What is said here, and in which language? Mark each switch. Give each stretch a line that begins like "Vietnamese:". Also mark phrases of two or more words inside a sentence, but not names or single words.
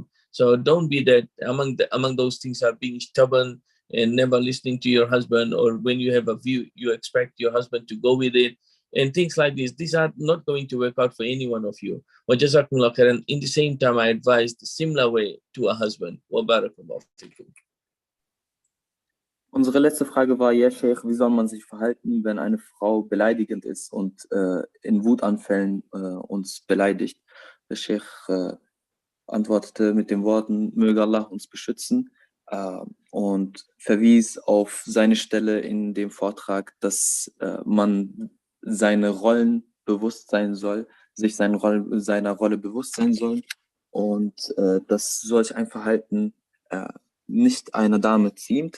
English: So don't be that among those things are being stubborn and never listening to your husband, or when you have a view, you expect your husband to go with it, and things like this. These are not going to work out for any one of you.
Arabic: وجزاكم الله خيرا.
English: In the same time, I advise the similar way to a husband.
Arabic: وبارك الله فيكم.
German: Unsere letzte Frage war, ja, Sheikh, wie soll man sich verhalten, wenn eine Frau beleidigend ist und in Wutanfällen uns beleidigt? Der Sheikh antwortete mit den Worten, möge Allah uns beschützen, und verwies auf seine Stelle in dem Vortrag, dass man seine Rollen bewusst sein soll, sich seiner Rolle bewusst sein soll, und dass solch ein Verhalten nicht einer Dame ziemt.